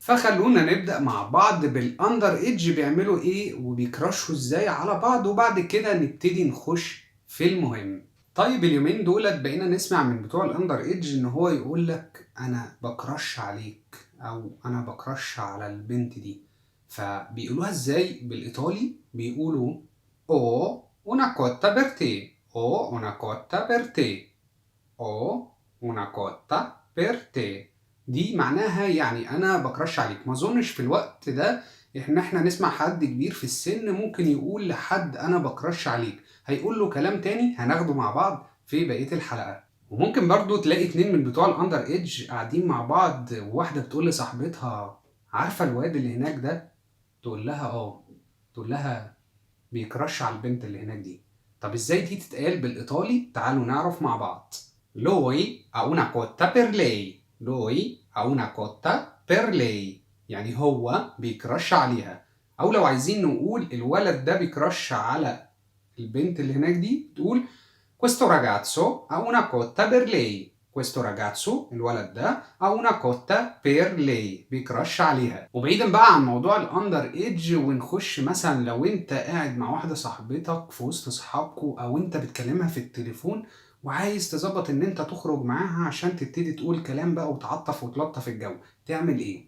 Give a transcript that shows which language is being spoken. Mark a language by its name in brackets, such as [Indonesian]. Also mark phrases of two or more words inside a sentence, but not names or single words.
[Arabic] فخلونا نبدأ مع بعض [English] under age [Arabic] بيعملوا إيه وبيكراشوا إزاي على بعض، وبعد كده نبتدي نخش في المهم. طيب، اليومين دولت بقينا نسمع من بتوع [English] under age [Arabic] ان هو يقول لك انا بكرش عليك او انا بكرش على البنت دي. فبيقولوها ازاي بالايطالي؟ [Italian] بيقولوا او una cotta per te o una cotta per te o una cotta per te. [Arabic] دي معناها يعني انا بكرش عليك. ما اظنش في الوقت ده احنا نسمع حد كبير في السن ممكن يقول لحد انا بكرش عليك. هيقول له كلام تاني هناخده مع بعض في بقية الحلقة. وممكن برضو تلاقي اتنين من بتوع [English] under age [Arabic] قاعدين مع بعض، وواحدة بتقول لصاحبتها عارفة الواد اللي هناك ده؟ تقول لها اه. تقول لها بيكرش على البنت اللي هناك دي. طب ازاي دي تتقال بالايطالي؟ تعالوا نعرف مع بعض. [Italian] Lui ha una cotta per lei. Lui ha una cotta per lei. [Arabic] يعني هو بيكرش عليها. او لو عايزين نقول الولد ده بيكرش على البنت اللي هناك دي، تقول [Italian] questo ragazzo ha una cotta per lei. questo ragazzo [Arabic] الولد ده [Italian] ha una cotta per lei، [Arabic] بيكرش عليها. وبعيدا بقى عن موضوع [English] under age, [Arabic] ونخش مثلا لو انت قاعد مع واحده صاحبتك في وسط اصحابكوا او انت بتكلمها في التليفون وعايز تظبط ان انت تخرج معاها عشان تبتدي تقول كلام بقى وتعطف وتلطف الجو، تعمل ايه؟